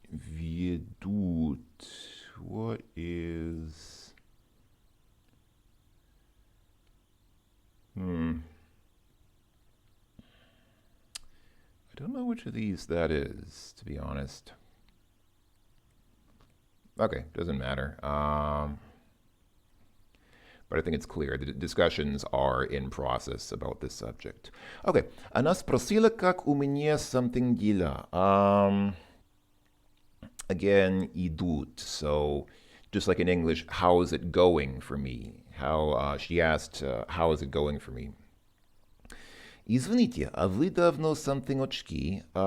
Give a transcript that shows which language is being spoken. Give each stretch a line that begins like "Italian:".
English: Ведут, what is I don't know which of these that is, to be honest. Okay, doesn't matter. But I think it's clear. The discussions are in process about this subject.
Russian: Okay, она спросила, как у меня something дела.
English: Again, идут. So, just like in English, how is it going for me? She asked, how is it going for me?
Russian: Извините, а вы давно something очки?